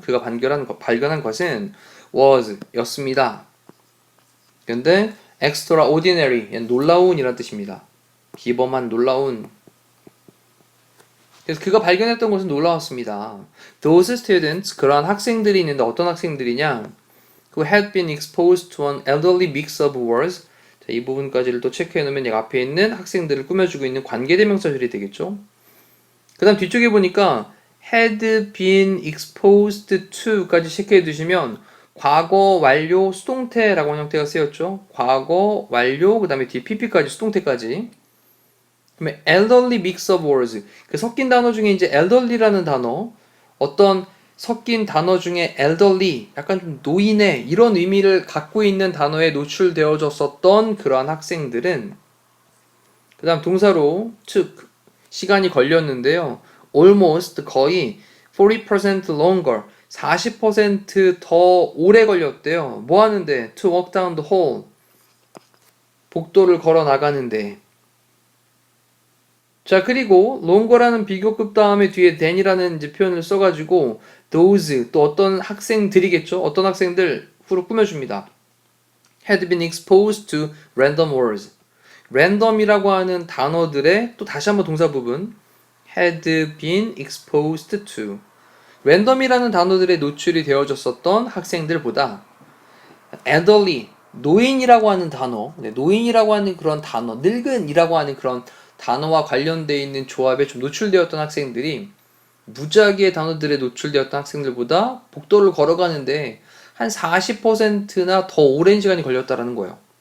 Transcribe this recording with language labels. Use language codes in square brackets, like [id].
[ko] 그가 발견한 것은 [en] was, [ko] 였습니다. 근데 extraordinary, 놀라운 이란 뜻입니다. 비범한, 놀라운. 그래서 그가 발견했던 것은 놀라웠습니다. [en] Those students, [ko] 그러한 학생들이 있는데 어떤 학생들이냐? [en] Who had been exposed to an elderly mix of words. [ko] 자, 이 부분까지를 또 체크해 놓으면 여기 앞에 있는 학생들을 꾸며주고 있는 관계대명사들이 되겠죠. 그 다음 뒤쪽에 보니까 [en] had been exposed to [ko] 까지 체크해 두시면 과거 완료 수동태라고 하는 형태가 쓰였죠. 과거 완료, 그 다음에 뒤에 pp까지, 수동태까지. 그러면 [en] elderly mix of words, [ko] 그 섞인 단어 중에 이제 elderly라는 단어, 어떤 섞인 단어 중에 elderly, 약간 좀 노인의 이런 의미를 갖고 있는 단어에 노출되어졌었던 그러한 학생들은, 그 다음 동사로 took, 시간이 걸렸는데요. [en] almost, [ko] 거의 40% [en] longer, [ko] 40% 더 오래 걸렸대요. 뭐 하는데? [en] to walk down the hall, [ko] 복도를 걸어 나가는데. 자, 그리고 longer라는 비교급 다음에 뒤에 [en] than [ko] 이라는 이제 표현을 써가지고 those, 또 어떤 학생들이겠죠. 어떤 학생들 후로 꾸며줍니다. [en] had been exposed to random words. [ko] random이라고 하는 단어들의 또 다시 한번 동사 부분 [en] had been exposed to. [ko] random이라는 단어들에 노출이 되어졌었던 학생들보다 elderly, 노인이라고 하는 단어, 노인이라고 하는 그런 단어, 늙은이라고 하는 그런 단어와 관련되어 있는 조합에 좀 노출되었던 학생들이 무작위의 단어들에 노출되었던 학생들보다 복도를 걸어가는데 한 40%나 더 오랜 시간이 걸렸다라는 거예요.